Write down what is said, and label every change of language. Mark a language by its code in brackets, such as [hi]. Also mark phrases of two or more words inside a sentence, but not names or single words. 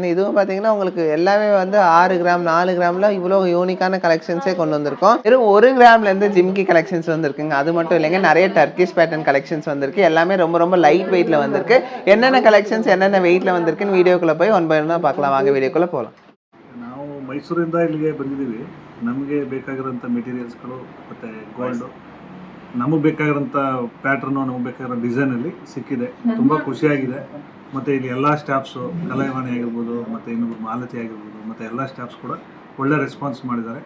[ta] இதுவும் பார்த்தீங்கன்னா உங்களுக்கு எல்லாமே வந்து 6 கிராம் 4 கிராம்ல இவ்வளோ யூனிக்கான கலெக்ஷன்ஸே கொண்டு வந்திருக்கோம். வெறும் 1 கிராம்ல இருந்து ஜிமிக்கி கலெக்ஷன்ஸ் வந்திருக்குங்க. அது மட்டும் இல்லைங்க, நிறைய [en] Turkish pattern collections [ta] வந்திருக்கு. எல்லாமே ரொம்ப [en] light weightla [ta] வந்திருக்கு. என்னென்ன கலெக்ஷன்ஸ் என்னென்ன வெயிட்ல வந்திருக்குன்னு வீடியோக்குள்ள போய் [en] one by onna [ta] பார்க்கலாம். வாங்க வீடியோக்குள்ள போகலாம். [kn] ನಾವು ಮೈಸೂರಿಂದ ಇಲ್ಲಿಗೆ ಬಂದಿದ್ದೀವಿ. ನಮಗೆ ಬೇಕಾಗಿರೋಂಥ ಮೆಟೀರಿಯಲ್ಸ್ಗಳು ಮತ್ತು ಗೋಲ್ಡು ನಮಗೆ ಬೇಕಾಗಿರೋಂಥ ಪ್ಯಾಟ್ರನ್ನು ನಮಗೆ ಬೇಕಾಗಿರೋ ಡಿಸೈನಲ್ಲಿ ಸಿಕ್ಕಿದೆ. ತುಂಬ ಖುಷಿಯಾಗಿದೆ. ಮತ್ತು ಇಲ್ಲಿ ಎಲ್ಲ ಸ್ಟಾಫ್ಸು ಕಲಾವಾಣಿ ಆಗಿರ್ಬೋದು ಮತ್ತು ಇನ್ನೊಬ್ಬರು ಮಾಲತಿ ಆಗಿರ್ಬೋದು ಮತ್ತು ಎಲ್ಲ ಸ್ಟಾಫ್ಸ್ ಕೂಡ ಒಳ್ಳೆ ರೆಸ್ಪಾನ್ಸ್ ಮಾಡಿದ್ದಾರೆ.